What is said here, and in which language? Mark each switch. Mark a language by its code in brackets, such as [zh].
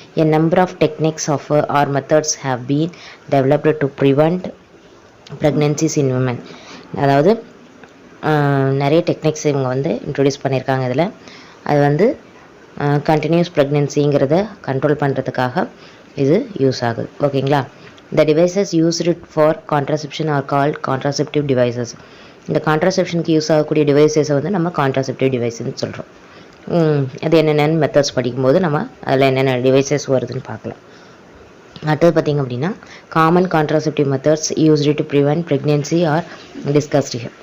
[en] A number of techniques or methods have been developed to prevent pregnancies in women. [ta] அதாவது நிறைய techniques இவங்க வந்து introduce பண்ணியிருக்காங்க. இதில் அது வந்து கண்டினியூஸ் ப்ரெக்னென்சிங்கிறத கண்ட்ரோல் பண்ணுறதுக்காக இது யூஸ் ஆகுது, ஓகேங்களா? [en] The devices used for contraception are called contraceptive devices. [ta] இந்த கான்ட்ராசெப்ஷனுக்கு யூஸ் ஆகக்கூடிய டிவைசஸை வந்து நம்ம கான்ட்ராசெப்டிவ் டிவைஸ்ன்னு சொல்கிறோம். அது என்னென்னு மெத்தட்ஸ் படிக்கும்போது நம்ம அதில் என்னென்ன டிவைசஸ் வருதுன்னு பார்க்கலாம். அடுத்தது பார்த்திங்க அப்படின்னா [en] Common contraceptive methods used to prevent pregnancy are discussed.